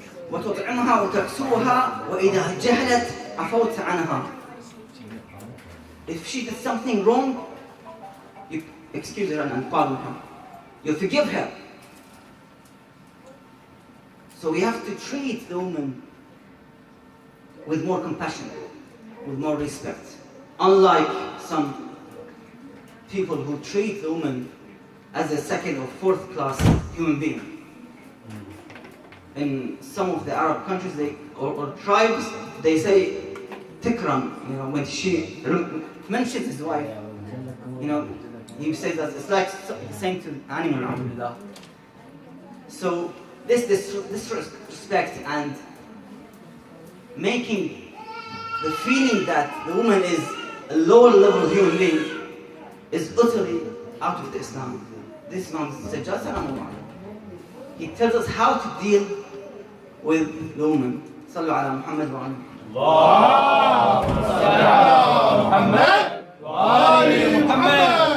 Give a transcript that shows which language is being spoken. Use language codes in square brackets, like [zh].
[ar] وتطعمها وتكسوها وإذا جهلت عفوت عنها. [en] If she did something wrong, you excuse her and pardon her. You forgive her. So we have to treat the woman with more compassion, with more respect. Unlike some people who treat the woman as a second or fourth class human being. In some of the Arab countries or tribes, they say tikram, when she mentions his wife, he says that it's like saying to an animal, alhamdulillah. So this disrespect and making the feeling that the woman is a lower level human being is utterly out of the Islam. This Imam Al-Sajjad, he tells us how to deal with the woman. [ar] Sallu ala Muhammad wa alayhi. اللهم صل على محمد وآل محمد.